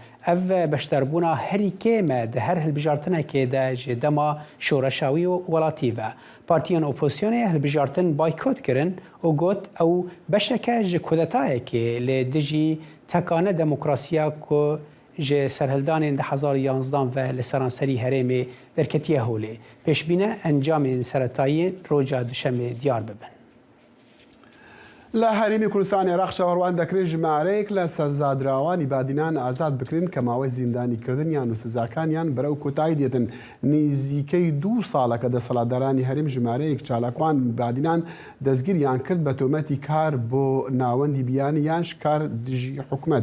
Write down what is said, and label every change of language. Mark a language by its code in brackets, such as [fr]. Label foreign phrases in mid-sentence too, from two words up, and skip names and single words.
[ku] او بشتربونا هری که ما ده هر هلبجارتنه که ده جدما شورشاوی و ولاتی و پارتیان اپوزیسیون هلبجارتن بایکوت کرن و گوت او بشکه جه کودتای که لدجی تکانه دموکراسیا که جه سرهلدان ده 2011 و لسرانسری هرم درکتیه هوله. پیشبینه انجام سرطایی روجا دوشمه دیار ببن. [ckb] لە هەرێمی کوردستانی عێراق شەوەڕوان دەکرێت ژمارەیەک لە سەرزادراوانی بادینان ئازاد بکرێن کە ماوەی زیندانیکردنیان و سزاکانیان بەرەو کۆتایی دێتن. نزیکەی 2 ساڵە کە دەسەڵاتدارانی هەرێم ژمارەیەک چالاکوان بادینان دەستگیریان کرد بە تۆمەتی کار بۆ ناوەندی بیانی یان شکار دژی حکومەت.